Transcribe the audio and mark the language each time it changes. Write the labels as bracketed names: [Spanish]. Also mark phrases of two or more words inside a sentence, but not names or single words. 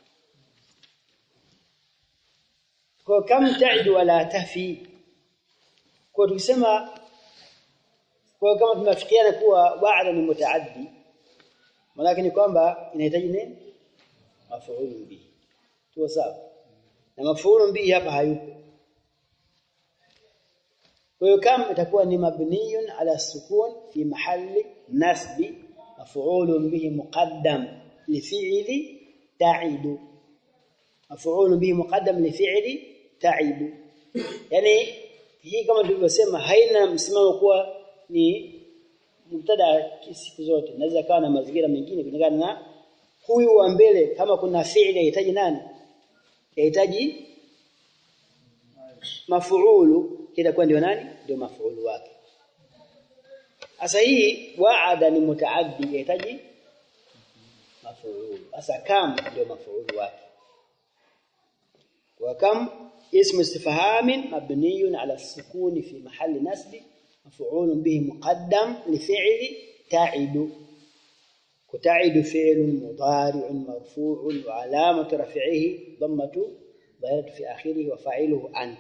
[Swahili] Kwa [Arabic] كم تعد ولا تفي, [Swahili] kwa tukisema kwa kama tunafikiana kuwa wa'ada ni mutaaddi, maana ni kwamba inahitaji nini? [Arabic] مفعول به. [Swahili] Tuko sawa? Na [Arabic] مفعول به [Swahili] hapa hayupo. Kwa hiyo kam itakuwa ni [Arabic] مبني على سكون في محل نصب مفعول به مقدم لفعل تعد. مفعول به مقدم لفعل تعد. [Swahili] Yani hii kama tulivyosema haina msimamo kuwa ni mubtada siku zote, naweza kawa na mazingira mengine kulingana na huyu wa mbele. Kama kuna fi'li inahitaji nani? Inahitaji maf'ulu, itakuwa ndio nani? Ndio maf'ulu wake. Sasa hii wa'ada ni mutaaddi, inahitaji maf'ulu. Sasa kam ndio maf'ulu wake. Wa kam [Arabic] اسم استفهام مبني على السكون في محل نصب مفعول به مقدم لفعل تعد. وتعد فعل مضارع مرفوع وعلامة رفعه ضمة ظاهرة في آخره وفاعله أنت.